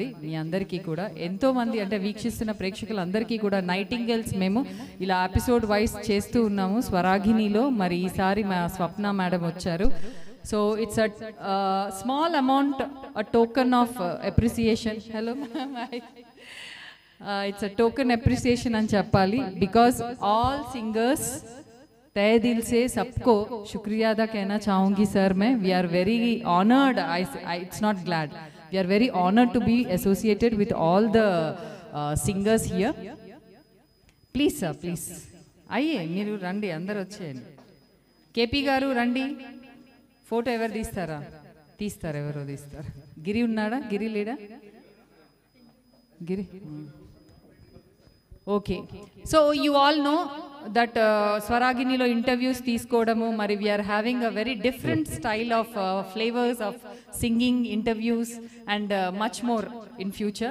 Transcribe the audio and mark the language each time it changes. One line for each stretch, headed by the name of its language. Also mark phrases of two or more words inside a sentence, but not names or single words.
Telugu: మీ అందరికీ కూడా ఎంతోమంది, అంటే వీక్షిస్తున్న ప్రేక్షకులందరికీ కూడా నైటింగేల్స్ మేము ఇలా
English: episode wise
Telugu: చేస్తూ ఉన్నాము స్వరాగినిలో. మరి ఈసారి మా స్వప్న మేడం వచ్చారు.
English: So it's a small amount, a token of appreciation. Hello ma'am, it's a token appreciation
Telugu: అని చెప్పాలి.
English: because all singers
Hindi: तय दिल से सबको शुक्रिया अदा कहना चाहूँगी सर मैं.
English: We are very honoured, it's not glad, we are very honoured to be associated with all the singers here. please sir, please
Hindi: आइए,
Telugu: మీరు రండి, అందరూ వచ్చేయండి. కేపీ గారు రండి. ఫోటో ఎవరు తీస్తారా? ఎవరో తీస్తారు. గిరి ఉన్నాడా? గిరి లేడా? గిరి.
English: Okay, so you all know that
Telugu: స్వరాగినిలో ఇంటర్వ్యూస్ తీసుకోవడము, మరి
English: We're having a very different style of flavours of singing, interviews and much more in future.